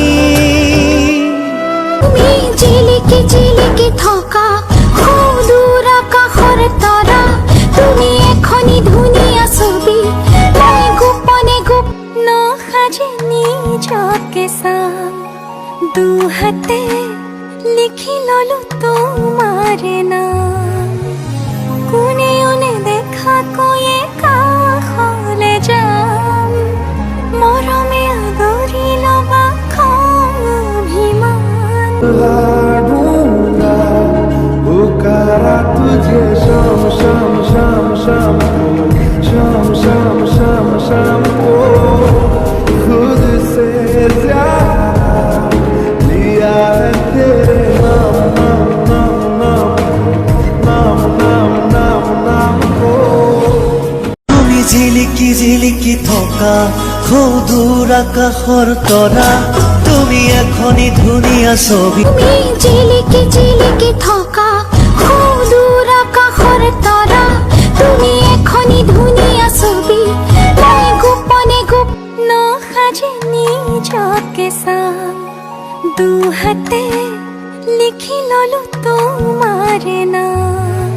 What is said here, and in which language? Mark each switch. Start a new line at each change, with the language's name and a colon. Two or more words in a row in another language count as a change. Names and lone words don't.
Assamese: তুমি জিলিকি জিলিকি থকা সুদূৰ আকাশৰ তৰা, তুমি এখনি ধুনীয়া ছবি, মই গোপনে নসাজে নিজকে চাওঁ, দুহাতে লিখি ললো তোমাৰ নাম। কোনেও নেদেখাকৈয়ে কাষলে যাম, মৰমে আদৰি ল'বা খং অভিমান।
Hindi: पुकारा तुझे शाम शाम शाम शाम को, शाम शाम शाम शाम को, खुद से ज्यादा लिया है तेरे नाम नाम नाम नाम नाम नाम नाम को।
Assamese: তুমি ঝিলিকি ঝিলিকি থকা সুদূৰ আকাশৰ তৰা, তুমি এখনি ধুনীয়া ছবি। তুমি জিলিকি জিলিকি থকা সুদূৰ আকাশৰ তৰা, তুমি এখনি ধুনীয়া ছবি, মই গোপনে নসাজে নিজকে চাওঁ, দুহাতে লিখি ললো তোমাৰ নাম।